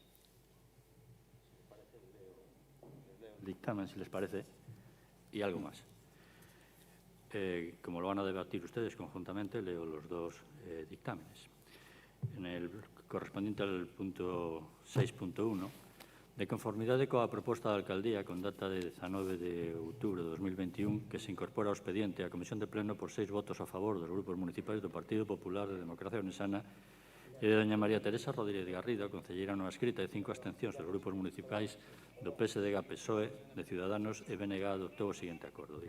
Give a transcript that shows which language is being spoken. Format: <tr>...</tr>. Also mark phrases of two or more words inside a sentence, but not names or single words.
<es>Dictamen, si les parece, y algo más. Como lo van a debatir ustedes conjuntamente, leo los 2 dictámenes. En el correspondiente al punto 6.1,</es> <gl>de conformidade coa proposta da Alcaldía con data de 19 de outubro de 2021 que se incorpora ao expediente a Comisión de Pleno por 6 votos a favor dos grupos municipais do Partido Popular de Democracia Onesana e de doña María Teresa Rodríguez Garrido, concelleira non escrita, e 5 abstencións dos grupos municipais do PSDG, PSOE, de Ciudadanos e BNG adoptou o seguinte acordo.</gl>